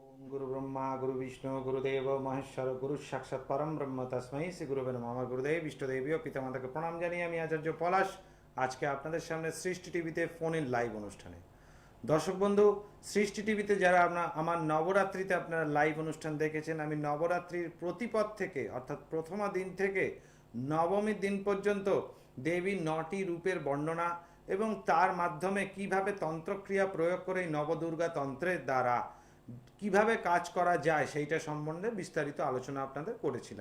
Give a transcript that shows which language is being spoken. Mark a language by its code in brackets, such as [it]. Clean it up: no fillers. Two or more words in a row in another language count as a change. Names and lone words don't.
[sa] गुरु ब्रह्मा गुरु विष्णु गुरुदेव महेश्वर गुरु साक्षाৎ परम ब्रह्म तस्मै শ্রী গুরুবে নমঃ। [bn] আমার গুরুদেব ইষ্টদেবী ও পিতামাতাকে প্রণাম জানিয়ে আমি আচার্য পলাশ আজকে আপনাদের সামনে সৃষ্টি টিভিতে ফোন ইন লাইভ অনুষ্ঠানে। দর্শক বন্ধু, সৃষ্টি টিভিতে যারা আমার নবরাত্রিতে আপনারা লাইভ অনুষ্ঠান দেখেছেন, আমি নবরাত্রির প্রতিপদ থেকে অর্থাৎ প্রথমা দিন থেকে নবমীর দিন পর্যন্ত দেবীর 9টি রূপের বর্ণনা এবং তার মাধ্যমে কিভাবে তন্ত্রক্রিয়া প্রয়োগ করে এই নবদুর্গা তন্ত্রের দ্বারা কিভাবে কাজ করা যায় সেইটা সম্বন্ধে বিস্তারিত আলোচনা আপনাদের করেছিলাম।